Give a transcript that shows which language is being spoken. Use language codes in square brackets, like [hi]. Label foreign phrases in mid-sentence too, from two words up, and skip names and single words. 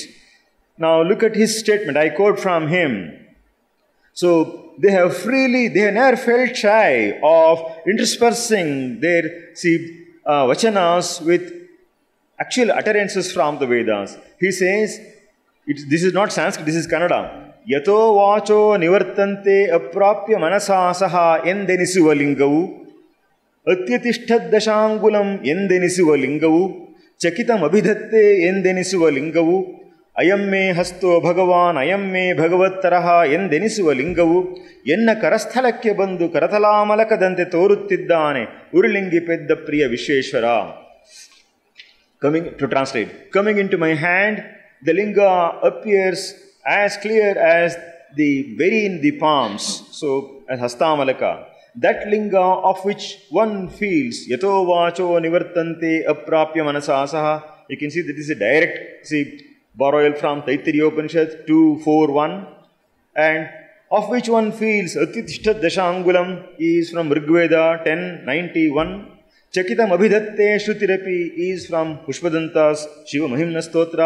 [en] Now look at his statement, I quote from him. So they have never felt shy of interspersing their vachanas with actual utterances from the Vedas. He says, this is not Sanskrit, this is Kannada. [sa] ಯಥೋ ವಾಚೋ ನಿವರ್ತಂತೆ ಅಪ್ರಾಪ್ಯ ಮನಸಾ ಸಹ [kn] ಎಂದೆನಿಸುವ ಲಿಂಗವು, ಅತ್ಯತಿಷ್ಠದ್ದಶಾಂಗುಲಂ ಎಂದೆನಿಸುವ ಲಿಂಗವು, ಚಕಿತಮಭಿಧತ್ತೆ ಎಂದೆನಿಸುವ ಲಿಂಗವು, [sa] ಅಯಂ ಮೇ ಹಸ್ತೋ ಭಗವಾನ್ ಅಯಂ ಮೇ ಭಗವತ್ತರಃ [kn] ಎಂದೆನಿಸುವ ಲಿಂಗವು, ಎನ್ನ ಕರಸ್ಥಲಕ್ಕೆ ಬಂದು ಕರತಲಾಮಲಕದಂತೆ ತೋರುತ್ತಿದ್ದಾನೆ ಉರುಳಿಂಗಿ ಪೆದ್ದ ಪ್ರಿಯ ವಿಶ್ವೇಶ್ವರ. [en] To translate, coming into my hand, the linga appears as clear as the berry in the palms, so as Hastamalaka. That linga of which one feels, [sa] यतो वाचो निवर्तन्ते अप्राप्य मनसासह. [en] You can see that this is a direct borrowal from Taittiriya Upanishad 2.4.1, and of which one feels [sa] अत्यतिष्ठद् दशाङ्गुलम् [en] is from Rigveda 10.91. [sa] चकितम् अभिधत्ते श्रुतिरपि [en] is from Pushpadanta's Shiva Mahimna Stotra.